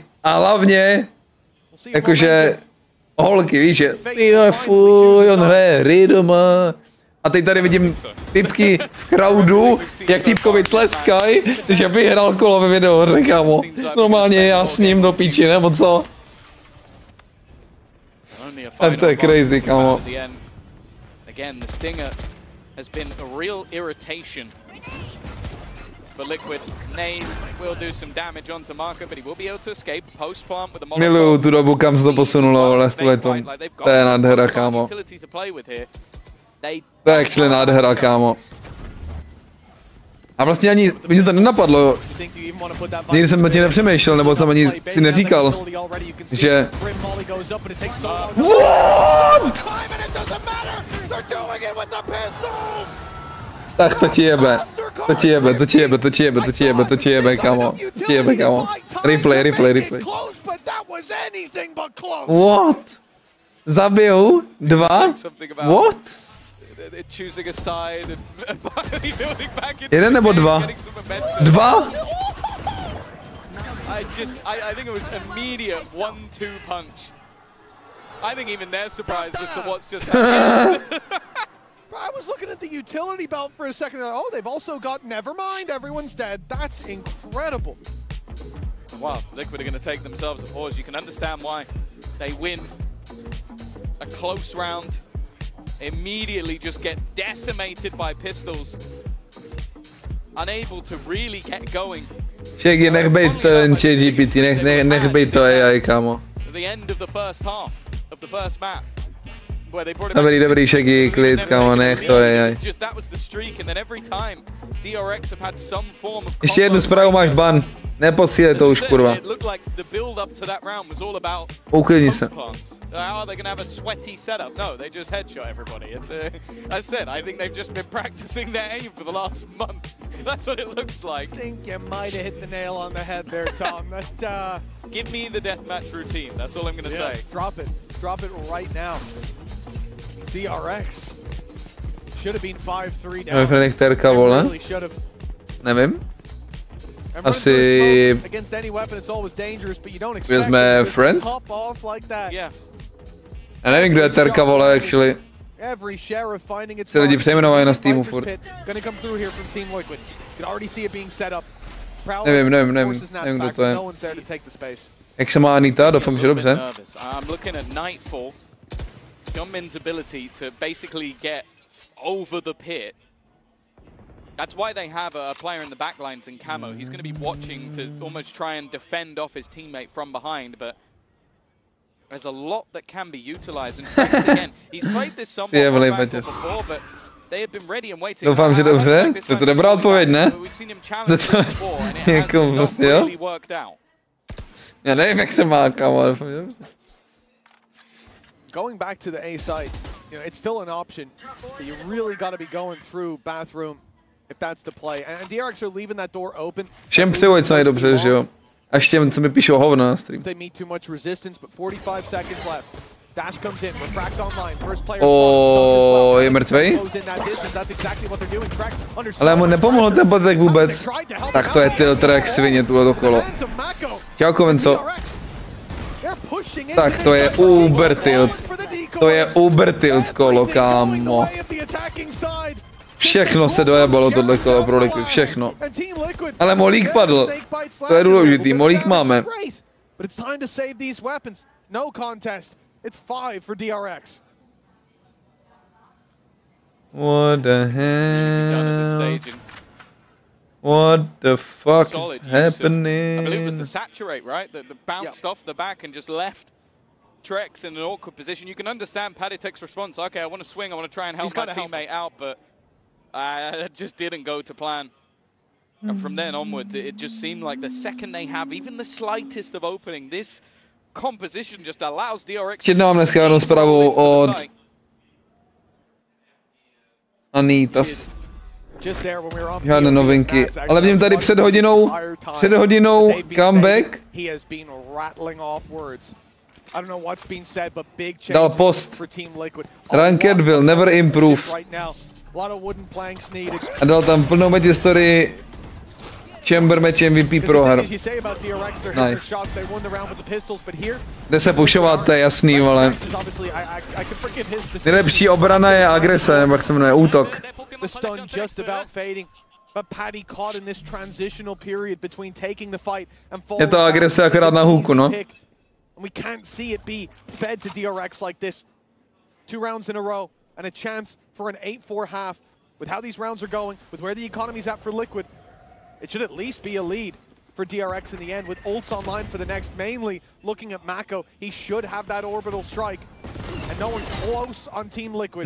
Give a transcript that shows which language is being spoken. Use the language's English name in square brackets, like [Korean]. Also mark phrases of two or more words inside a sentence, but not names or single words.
[Czech] A hlavně, jakože, holky, víš, že fuj, on hraje hry doma. A teď tady vidím typky v crowdu, jak typkovi tleskají, že vyhrál kolo ve videohře, kámo. Normálně já s ním do píči, nebo co? Tak to je crazy, kámo. [English] Again, the stinger has been a real irritation for Liquid. Nade will do some damage onto MaKo, but he will be able to escape. Post plant with the Molotov. [Czech] Miluju tu dobu, kam se to posunulo, ale v letom. To je nádhera, kámo. To je actually nádhera, kámo. A vlastně ani mě to nenapadlo. Nikdy jsem o tím nepřemýšlel, nebo jsem ani si neříkal, že... What? Tak to ti jebe. To ti jebe, to ti jebe, to ti jebe, to ti jebe, to ti jebe, kámo. To ti jebe, kámo. [English] Replay, replay, replay. What? [Czech] Zabijou? 2? What? Jeden nebo 2? 2? [English] I think it was immediate 1-2 punch. I think even they're surprised as to what's just happened. I was looking at the utility belt for a second. Oh, they've also got Nevermind. Everyone's dead. That's incredible. Wow, Liquid are going to take themselves a pause. You can understand why. They win a close round. Immediately just get decimated by pistols. Unable to really get going. [Czech] Shaggy, nech bejt ten ChatGPT, nech bejt to AI, kámo. [English] The end of the first half of the first map. [Czech] Dobrý, dobrý, Shaggy, klid, kámo, nech to AI. Ještě jednu zprávu máš ban. Neposílej to už, kurva. Uklidni se. [English] Give me the deathmatch routine. That's all I'm gonna say. Drop it right now. DRX should have been 5-3 down. [Czech] Nechterka, vole. Nevím. Asi... Vezme Friends? Já nevím, kdo je terka, vole, actually. Se lidi přejmenovají na Steamu furt. Nevím, kdo to je. Jak se má Anita? Doufám, že dobře. [English] Jungmin's ability to basically get over the pit. That's why they have a player in the backlines in camo. He's going to be watching to almost try and defend off his teammate from behind, but there's a lot that can be utilized. And Trax, again, he's played this somewhat before, but they have been ready and waiting. [Czech] Doufám, že dobře. To je dobrá odpověď, ne? Jako prostě, jo? Já nevím, jak se má, kámo, doufám, že dobře. [English] going back to the A side, you know, it's still an option, but you really got to be going through bathroom if that's the play. And DRX are leaving that door open. [Czech] Všem přeju, co je dobře, že jo. Až těm, co mi píšou hovno na stream. [English] They meet too much resistance, but 45 seconds left. Dash comes in, refract online, first player [Czech] je mrtvej? Ale mu nepomohl ten botek vůbec. Tak to je tilter jak svině tuhle kolo. Čau Kovenco. Tak to je [English] uber tilt. [Czech] To je [English] uber tilt [Czech] kolo, kámo. Všechno se dojebalo tohle kolo pro Liquid, všechno. Ale Molík padl. To je důležitý, Molík máme. [English] It's 5 for DRX. What the hell? What the fuck is happening? I believe it was the saturate, right? That bounced off the back and just left Trex in an awkward position. You can understand Paditek's response. Okay, I want to swing. I want to try and help my teammate out, but it just didn't go to plan. And from then onwards, it just seemed like the second they have even the slightest of opening, this composition just allows DRX. [Czech] Ještě mám dneska jednou zprávu od Anitas. Žádné novinky, ale vidím tady před hodinou comeback. Dal post. [English] Ranked will never improve. [Czech] A dal tam plnou match history. Chamber [English] match MVP [Czech] prohra. Nice. Jde se pušovat, to je jasný, ale nejlepší obrana je agrese, nebo jak se jmenuje, útok. Je to agrese akorát na hůku, no. [English] And a chance for an 8-4 half. With how these rounds are going, with where the economy's at for Liquid, it should at least be a lead for DRX in the end, with ults online for the next. Mainly looking at MaKo, he should have that orbital strike, and no one's close on Team Liquid.